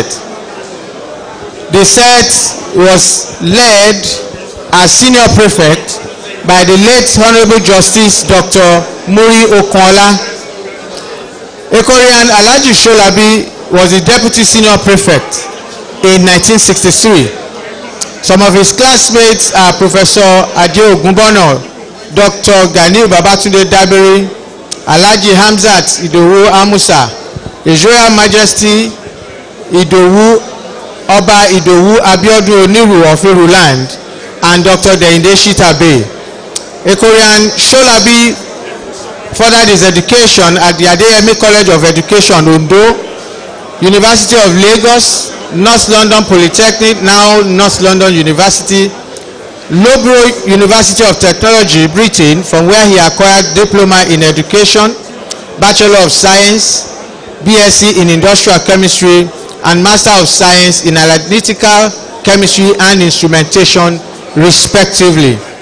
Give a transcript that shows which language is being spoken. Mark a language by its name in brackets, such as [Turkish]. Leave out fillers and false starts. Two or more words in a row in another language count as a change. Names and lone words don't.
[English] The set was led as senior prefect by the late Honorable Justice Dr. Muri Okola. Ekorian Alhaji Sholabi was the deputy senior prefect in 1963. Some of his classmates are Professor Ade Ogunbono, Dr. Ganiu Babatunde Dabiri, Alhaji Hamzat Idowu Amusa, His Royal Majesty Idowu Oba Idowu Abiodun Oniru of Iruland, and Dr. Deinde Shitabe. Ekorian Sholabi furthered his education at the Adeyemi College of Education, Ondo, University of Lagos, North London Polytechnic, now North London University, Loughborough University of Technology, Britain, from where he acquired Diploma in Education, Bachelor of Science, BSc in Industrial Chemistry, and Master of Science in Analytical Chemistry and Instrumentation, respectively.